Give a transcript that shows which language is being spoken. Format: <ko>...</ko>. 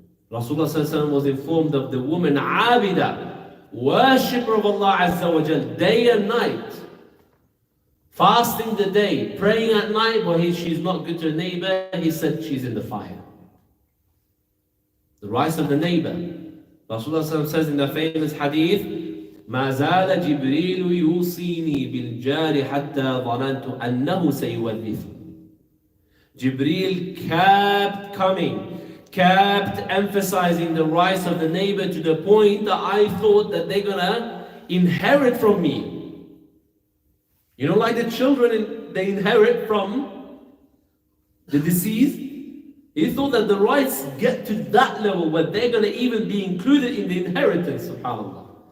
<en>Rasulullah ﷺ was informed of the woman Abida, worshipper of Allah Azza wa Jal, day and night, fasting the day, praying at night, but she's not good to her neighbor. He said she's in the fire. The rights of the neighbor. Rasulullah ﷺ says in the famous hadith,</en> <ar>ما زال جبريل يوصيني بالجار حتى ظننت أنه سيورثه.</ar> <en>Jibreel kept coming, kept emphasizing the rights of the neighbor to the point that I thought that they're gonna inherit from me. You know, like the children, they inherit from the deceased. He thought that the rights get to that level where they're gonna even be included in the inheritance, subhanAllah.</en>